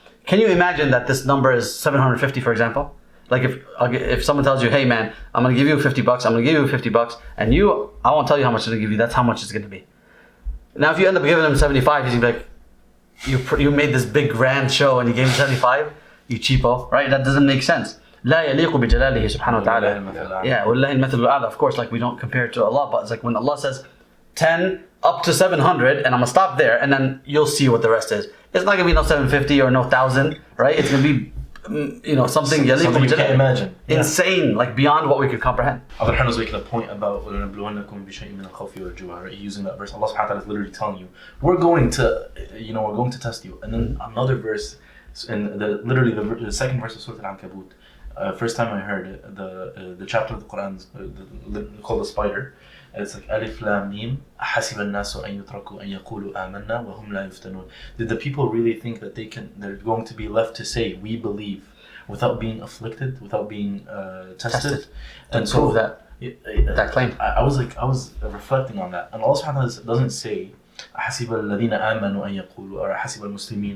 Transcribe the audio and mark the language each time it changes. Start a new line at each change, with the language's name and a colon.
English: Can you imagine that this number is 750, for example? Like if someone tells you, hey man, I'm going to give you $50, I'm going to give you $50, and I won't tell you how much I'm going to give you, that's how much it's going to be. Now if you end up giving him 75, he's going to be like, you made this big grand show and you gave him 75, you cheapo, right? That doesn't make sense.
Arabic: لا يليق بجلاله سبحانه وتعالى. Yeah, وَلِلَّهِ الْمَثَلُ الْأَعْلَى.
English: Of course, like we don't compare it to Allah, but it's like when Allah says 10 up to 700, and I'm gonna stop there, and then you'll see what the rest is. It's not gonna be no 750 or no 1,000, right? It's gonna be, something you can't imagine. Insane, like beyond what we could comprehend. Abdul Rahman was making a point about
Arabic: وَلَنَبْلُوَنَّكُمْ بِشَيْءٍ مِنَ الْخَوْفِ وَالْجُوعِ,
English: using that verse. Allah subhanahu wa ta'ala is literally telling you, we're going to test you. And then another verse, in the second verse of Surah Al-Ankabut. First time I heard it, the chapter of the Quran called the spider. It's like Alif Lam Mim.
Arabic: أحسب الناس أن يتركوا أن يقولوا آمنا وهم لا يفتنون.
English: Did the people really think that they're going to be left to say we believe without being afflicted, without being tested? And prove that claim. I was reflecting on that, and Allah subhanahu wa ta'ala doesn't say
Arabic: أحسب الذين آمنوا أن يقولوا
English: or
Arabic: أحسب المسلمين.